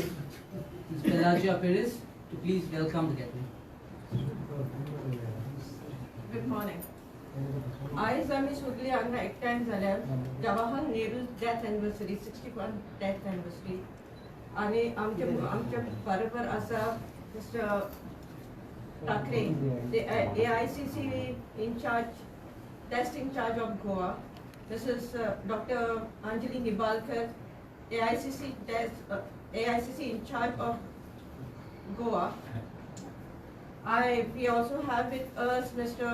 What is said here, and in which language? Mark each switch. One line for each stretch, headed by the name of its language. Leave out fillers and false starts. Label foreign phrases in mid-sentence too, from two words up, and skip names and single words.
English: Pelagia Perez to please welcome the gathering. Good morning.
Konkani: आज आम्ही सगळी हांगा एकठांय जाल्यार
English: जवाहरलाल नेहरू death anniversary 61 death anniversary
Konkani: आणि आमच्या बरोबर आसा
English: मिस्टर ठाकरे AICC incharge desk in charge of Goa, Mrs. Dr. Anjali Nibalkar, AICC in charge of Goa. We also have with us Mr.